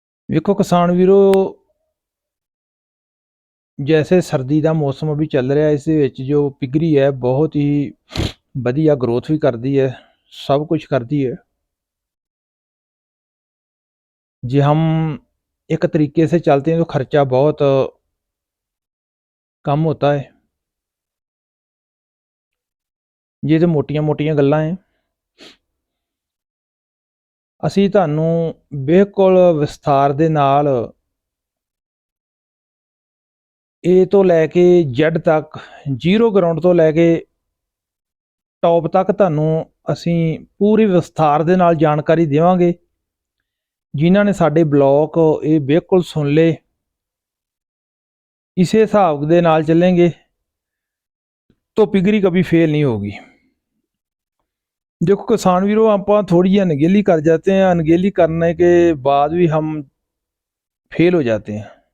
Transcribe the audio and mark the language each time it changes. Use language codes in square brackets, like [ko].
[hi] देखो किसान वीरों, जैसे सर्दी का मौसम अभी चल रहा है, इस जो पिगरी है बहुत ही वधिया ग्रोथ भी करती है, सब कुछ करती है। जे हम एक तरीके से चलते हैं तो खर्चा बहुत कम होता है। ये तो मोटियां मोटियां गल्लां है। [pa] ਅਸੀਂ ਤੁਹਾਨੂੰ ਬਿਲਕੁਲ ਵਿਸਥਾਰ ਦੇ ਨਾਲ A ਤੋਂ ਲੈ ਕੇ Z ਤੱਕ, ਜ਼ੀਰੋ ਗਰਾਊਂਡ ਤੋਂ ਲੈ ਕੇ ਟੌਪ ਤੱਕ ਤੁਹਾਨੂੰ ਅਸੀਂ ਪੂਰੀ ਵਿਸਥਾਰ ਦੇ ਨਾਲ ਜਾਣਕਾਰੀ ਦੇਵਾਂਗੇ। ਜਿਨ੍ਹਾਂ ਨੇ ਸਾਡੇ ਬਲੌਗ ਇਹ ਬਿਲਕੁਲ ਸੁਣ ਲਏ, [hi] इसी हिसाब के नाल चलेंगे तो पिगरी कभी फेल नहीं होगी। देखो किसान वीरों, आप थोड़ी जी अनगेली कर जाते हैं, अनगेली करने के बाद भी हम फेल हो जाते हैं।